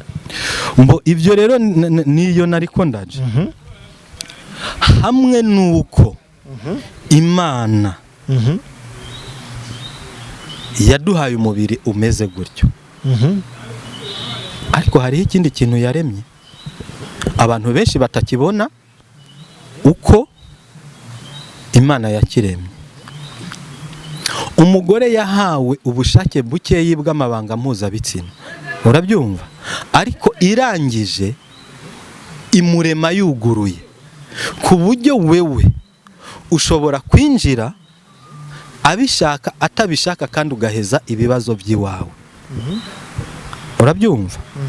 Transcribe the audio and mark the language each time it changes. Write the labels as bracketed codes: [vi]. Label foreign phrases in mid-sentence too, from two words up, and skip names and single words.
[rn] mbo ivyo rero niyo nariko ndaje hamwe nuko Imana yaduhaye umubiri umeze gutyo ariko hariho ikindi kintu yaremye abantu benshi batakibona uko Imana yakiremye umugore yahawe ubushake bukeyi bw'amabanga mpuzabitsina urabyumva ariko irangije imurema yuguruye ku buryo wewe ushobora kwinjira abishaka atabishaka kandi ugaheza ibibazo by'iwawe urabyumva